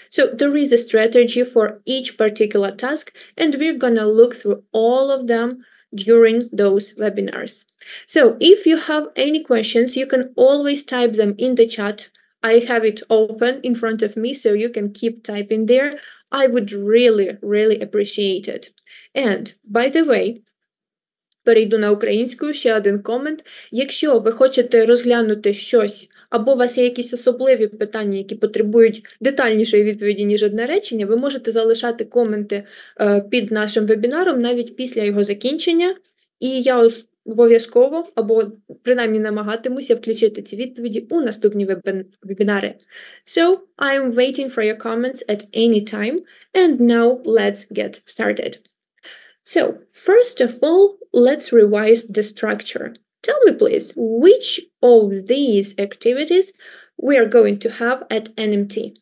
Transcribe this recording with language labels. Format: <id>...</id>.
<en>So there is a strategy for each particular task, and we're gonna look through all of them during those webinars. So if you have any questions, you can always type them in the chat. I have it open in front of me, so you can keep typing there. I would really appreciate it. And by the way,</en> <uk>перейду на українську, ще один комент. Якщо ви хочете розглянути щось, або у вас є якісь особливі питання, які потребують детальнішої відповіді, ніж одне речення, ви можете залишати коменти під нашим вебінаром навіть після його закінчення, і я обов'язково, або принаймні намагатимуся включити ці відповіді у наступні вебінари.</uk> <en>So, I'm waiting for your comments at any time, and now let's get started. So, first of all, let's revise the structure. Tell me, please, which of these activities we are going to have at NMT?</en>